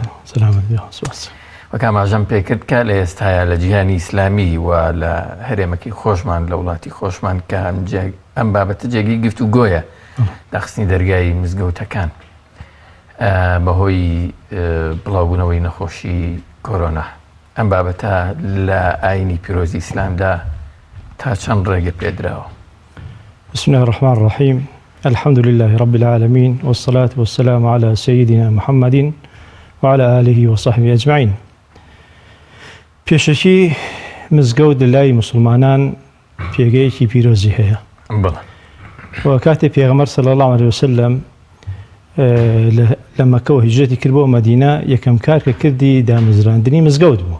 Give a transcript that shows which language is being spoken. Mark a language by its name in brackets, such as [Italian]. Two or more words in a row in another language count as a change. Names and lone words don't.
[Central Kurdish] وەکام ئاژەم پێکرد کە لە ئێستاە لە جیهانی ئیسلامی و لە هەرێمەکی خۆشمان لە وڵاتی خۆشمان کە ئەم بابەتە جێگەی گفتوگۆیە داخستنی دەرگای مزگەوتەکان بەهۆی بڵاوبوونەوەی نەخۆشی کۆرۆنا. ئەم بابەتە لە ئاینی پیرۆزی ئیسلامدا تا چەند ڕێگە پێدراوە؟ [Arabic] بسم الله الرحمن الرحيم. الحمد لله رب العالمين والصلاة والسلام على سيدنا محمد وعلى آله وصحبه أجمعين. [Central Kurdish] پێشەکی مزگەوت لە لای مسلمانان پێگەیەکی پیرۆزی هەیە. و کاتێک پێغەمبەر [Arabic] صلی الله عليه وسلم [Central Kurdish] لە مەکە هیجرەتی کرد بۆ مەدینە، یەکەم کار کە کردی دامەزراندنی مزگەوت بوو.